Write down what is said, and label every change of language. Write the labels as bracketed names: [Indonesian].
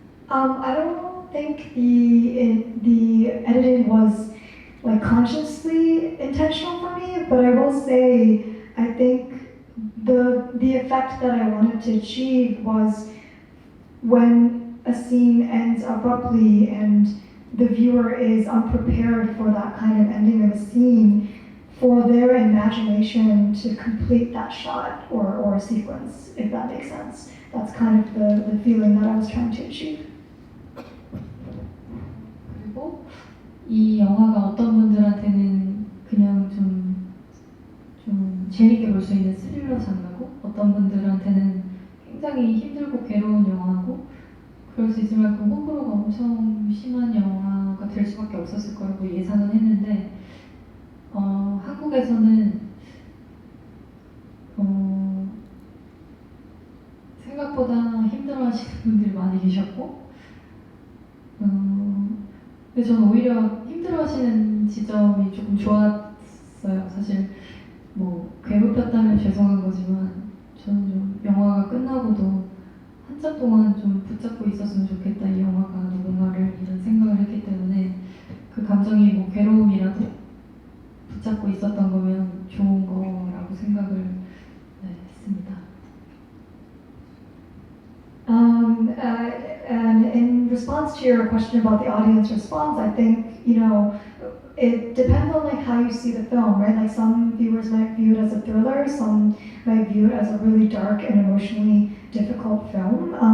[English] I don't think the editing was like consciously intentional for me, but I will say I think the effect that I wanted to achieve was when a scene ends abruptly and the viewer is unprepared for that kind of ending of a scene, for their imagination to complete that shot or sequence, if that makes sense. That's kind of the feeling that I was trying to achieve. [Korean] 그리고 이 영화가 어떤 분들한테는 그냥 좀 재밌게 볼 수 있는 스릴러 장르고 어떤 분들한테는 굉장히 힘들고 괴로운 영화고 그럴 수 있을 만큼 호불호가 엄청 심한 영화가 될 수밖에 없었을 거라고 예상은 했는데 한국에서는 생각보다 힘들어하시는 분들이 많이 계셨고 근데 저는 오히려 힘들어하시는 지점이 조금 좋았어요. 사실 뭐 괴롭혔다면 죄송한 거지만 저는 좀 영화가 끝나고도 한참 동안 좀 붙잡고 있었으면 좋겠다 이 영화가 누군가를 이런 생각을 했기 때문에 그 감정이 뭐 괴로움이라도 붙잡고 있었던 거면 좋은 거라고 생각을 했습니다. [English] And in response to your question about the audience response, I think, it depends on like how you see the film, right? Like some viewers might view it as a thriller, some might view it as a really dark and emotionally difficult film.